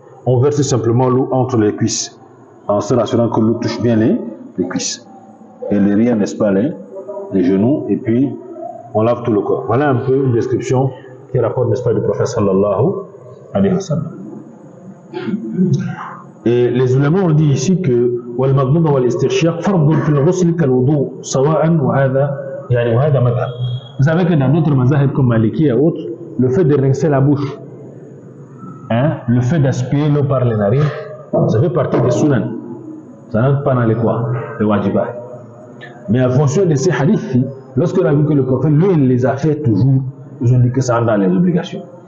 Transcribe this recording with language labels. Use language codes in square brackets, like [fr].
[fr] On verse simplement l'eau entre les cuisses, en se rassurant que l'eau touche bien les cuisses. Et derrière, n'est-ce pas, les genoux, et puis on lave tout le corps. Voilà un peu une description qui rapporte, n'est-ce pas, du prophète [ar] sallallahu alayhi wa sallam. [fr] Et les ulémas ont dit ici que [ar] والمضمضة والاسترشاق فرض في الغسل كالوضوء سواء وهذا مذهب. [fr] Vous savez que dans d'autres mazahib comme Maliki et autres, le fait de rincer la bouche, le fait d'aspirer l'eau par les narines, ça fait partie des sunan. Ça n'entre pas dans les quoi? Les wajibat. Mais en fonction de ces hadiths, lorsqu'on a vu que le prophète, lui, il les a fait toujours, ils ont dit que ça entre dans les obligations.